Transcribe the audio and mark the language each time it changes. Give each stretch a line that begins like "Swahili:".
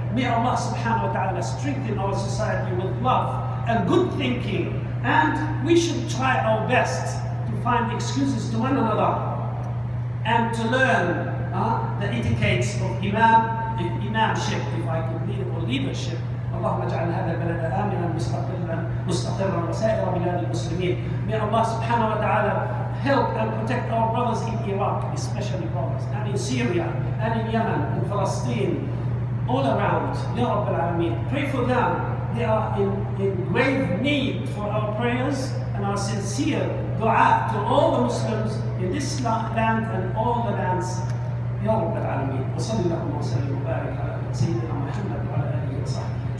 English: May Allah subhanahu wa ta'ala strengthen our society with love and good thinking, and we should try our best to find excuses to one another and to learn the etiquettes of Imamship, if I could lead, or leadership.
Arabic: اللهم اجعل هذا البلد آمنا مستقرا وسائر بلاد المسلمين.
English: May Allah subhanahu wa ta'ala help and protect our brothers in Iraq, especially brothers, and in Syria, and in Yemen, and Palestine, all around. Ya Rabbil Alameen. Pray for them. They are in grave need for our prayers and our sincere dua to all the Muslims in this land and all the lands.
Arabic: Ya Rabbil Alameen. وصلى اللهم وسلم وبارك على سيدنا محمد وعلى آله وصحبه.